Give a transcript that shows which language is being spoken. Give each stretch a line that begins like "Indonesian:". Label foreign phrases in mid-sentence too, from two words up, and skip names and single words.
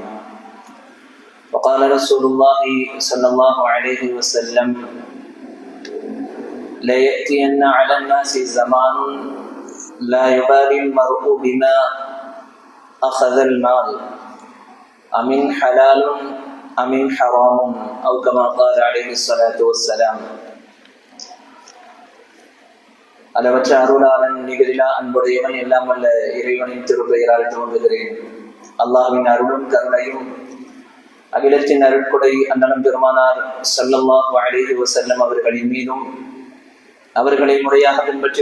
Arabic: وقال رسول الله صلى الله عليه وسلم: ليأتين على الناس زمان لا يبالي المرء بما أخذ المال أمن حلال أمن حرام أو كما قال عليه الصلاة والسلام.
Tamil: அளவற்ற அருளாளன் நிகரிலா அன்புடையவன் எல்லாம் வல்ல இறைவனின் திருப்பெயரால் துவங்குகிறேன். அல்லாஹ்வின் அருளும் கருணையும் அகிலத்தின் அருட்கொடை அண்ணலம் பெருமானார்
Arabic: صلى الله عليه وسلم
Tamil: அவர்களின் மீதும், அவர்களை முறையாக பின்பற்றி